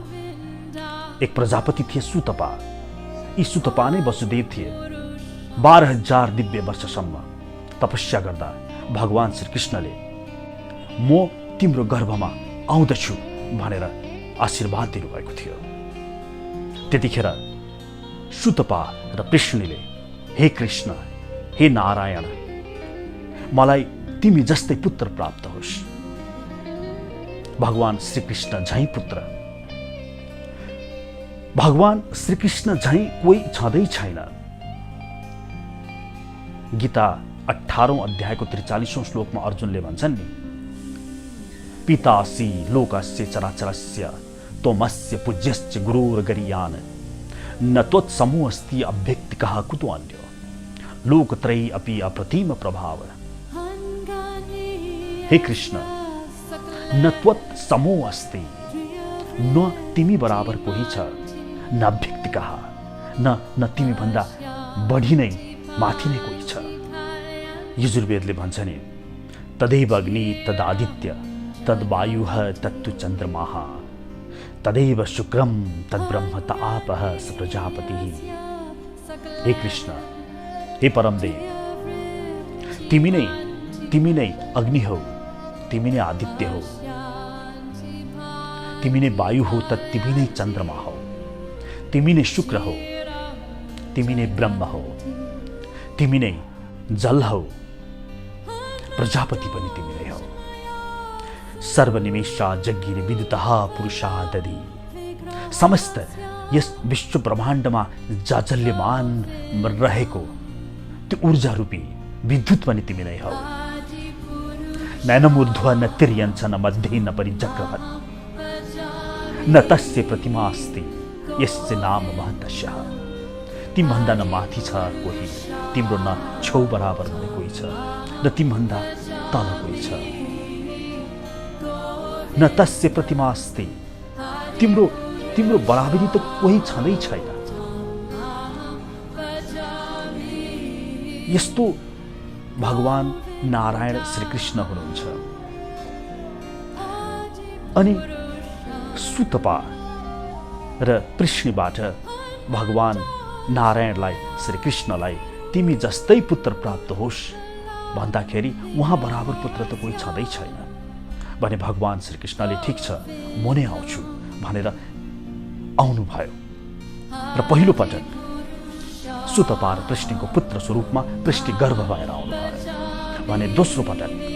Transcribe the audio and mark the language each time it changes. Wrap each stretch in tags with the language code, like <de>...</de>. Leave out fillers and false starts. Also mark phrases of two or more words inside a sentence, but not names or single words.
<ne>एक प्रजापति थिए सुतपा, यी सुतपा नै वसुदेव थिए। 12000 दिव्य वर्षसम्म तपस्या गर्दा भगवान श्रीकृष्णले म तिम्रो गर्भमा आउँदछु भनेर आशीर्वाद दिनुभएको थियो। त्यतिखेर सुतपा र पृष्णीले हे कृष्ण, हे नारायण, मलाई तिमी जस्तै पुत्र प्राप्त होस्। भगवान श्रीकृष्ण झैं पुत्र, भगवान श्रीकृष्ण झैं कोही छँदै छैन। गीता 18औं अध्यायको 43औं श्लोकमा अर्जुनले भन्छन् नि,</ne> <sa>पितासि लोकस्य चराचरस्य त्वमस्य पूज्यश्च गुरुर्गरीयान् न त्वत्समोऽस्ति अभ्यक्तिकः कुतो अन्यो लोकत्रयी अपि अप्रतिम प्रभाव।</sa> <ne>हे कृष्ण,</ne> <sa>न त्वत्समो अस्ति,</sa> <ne>न तिमी बराबर कोही छ,</ne> <sa>न अभ्यक्तिकः,</sa> <ne>न तिमी भन्दा बढी नै माथि नै कोही छ। यजुर्वेदले भन्छ नि,</ne> <sa>तदैव अग्नि तदादित्य तद्वायुः तत्तु चन्द्रमाः तदैव शुक्रम तद्ब्रह्म त आपः स प्रजापतिः।</sa> <ne>हे कृष्ण, हे परमदेव, तिमी नै अग्नि हो, तिमी नै आदित्य हो, तिमी नै वायु हो, त तिमी नै चन्द्रमा हो, तिमी नै शुक्र हो, तिमी नै ब्रह्म हो, तिमी नै जल हो, प्रजापति पनि तिमी नै हो।</ne> <sa>सर्वनिमेषा जग्गिरे विद्युतः पुरुषा दधि।</sa> <ne>समस्त यस विश्व ब्रह्माण्डमा जाजल्यमान रहेको त्यो ऊर्जा रूपी विद्युत पनि तिमी नै हौ।</ne> <sa>नैनमूर्ध्व न तिर्यञ्च न मध्ये न परिचक्रवत् न तस्य प्रतिमा अस्ति यस्य नाम महतस्यः।</sa> <ne>तिमीभन्दा न माथि छ कोही, तिम्रो न छेउ बराबर हुने कोही छ, र तिमीभन्दा तल कोही छ।</ne> <sa>न तस्य प्रतिमा अस्ति,</sa> <ne>तिम्रो बराबरी त कोही छँदै छैन। यस्तो भगवान नारायण श्रीकृष्ण हुनुहुन्छ। अनि सुतपा र पृष्णीबाट भगवान नारायणलाई, श्रीकृष्णलाई तिमी जस्तै पुत्र प्राप्त होस् भन्दाखेरि उहाँ बराबर पुत्र त कोही छँदै छैन भने भगवान श्रीकृष्णले ठिक छ म नै आउँछु भनेर आउनुभयो र पहिलो पटक सुतपा र पृष्णीको पुत्र स्वरूपमा पृष्णी गर्भ भएर आउनुभयो भने दोस्रो पटक</ne>